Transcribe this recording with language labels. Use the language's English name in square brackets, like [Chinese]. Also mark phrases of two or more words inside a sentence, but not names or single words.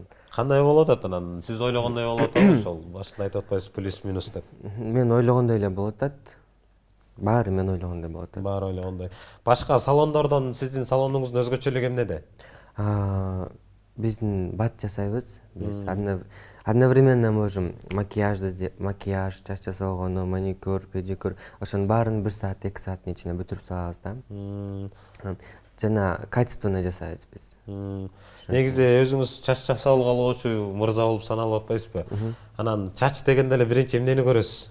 [Kyrgyz] Кандай болуп атат анан? Сиз ойлогондой болуп атабы ошол? Башында айтып атпайсыз плюс минус деп. Мен ойлогондой эле болуп атат. Баары мен ойлогондой болуп атат. Баары ойлогондой. Башка салондордон сиздин салонуңуздун өзгөчөлүгү эмнеде? Биздин бат жасайбыз. [Russian] Биз одновременно можем макияж, [Kyrgyz] чач жасоогону, маникюр, педикюр, ошонун баарын 1 саат, 2 сааттын ичинде бүтүрүп салабыз да. Жана качественно жасайбыз биз. Негизи өзүңүз чач жасалгалоочу мырза болуп саналып атпайсызбы? Анан чач дегенде эле биринчи эмнени көрөсүз?